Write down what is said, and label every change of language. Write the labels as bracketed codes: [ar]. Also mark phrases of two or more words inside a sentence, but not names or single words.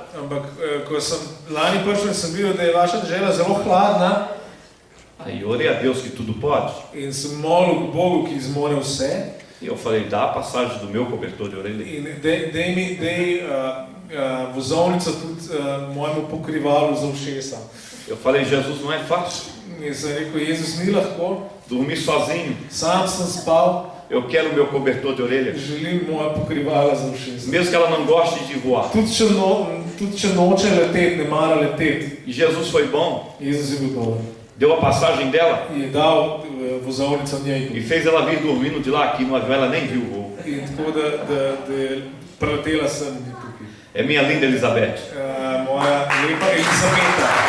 [sl] ampak ko sem lani prišel in sem videl, da je vaša dežela zelo hladna, [pt] aí eu orei a Deus que tudo pode. [sl] in sem molil Bogu, ki zmore vse, [pt] E eu falei, dá a passagem do meu cobertor de orelha. [sl] in dej vozovnico tudi mojemu pokrivalu za ušesa. [pt] Eu falei, Jesus, não é fácil. [sl] In sem rekel, Jezus, ni lahko, [pt] Dormir sozinho. [sl] sam sem spal, [pt] Eu quero o meu cobertor de orelha. [sl] želim moja pokrivala za ušesa. [pt] Mesmo que ela não goste de voar. [sl] Tudi če noče leteti, ne mara leteti, [pt] E Jesus foi bom. [sl] Jezus je bil dober. [pt] Deu a passagem dela [sl] Je dal vozovnico njej. [pt] e fez ela vir dormindo de lá, aqui no avião. Ela nem viu o voo. [sl] In tako da je preletela sem mi tukaj. [pt] É minha linda Elizabeth. [sl] Moja lepa Elizabeta.